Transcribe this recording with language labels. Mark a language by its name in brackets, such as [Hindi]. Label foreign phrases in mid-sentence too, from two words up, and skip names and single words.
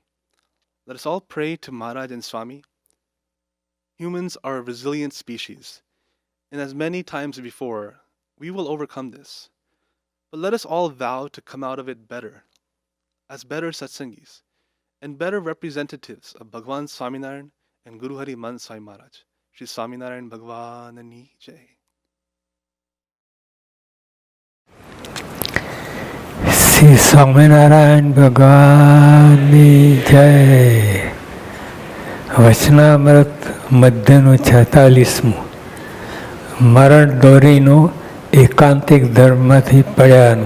[English] Let us all pray to Maharaj and Swami. Humans are a resilient species, and as many times before, we will overcome this. But let us all vow to come out of it better, as better satsangis, and better representatives of Bhagwan Swaminarayan and Guru Hari Man Sai Maharaj. [Gujarati] શ્રી સ્વામિનારાયણ ભગવાન ની જય. શ્રી સ્વામિનારાયણ ભગવાનની જય. વચનામૃત મધ્યનું 46મું. મરણ દોરીનું એકાંતિક ધર્મમાંથી પડ્યાનું.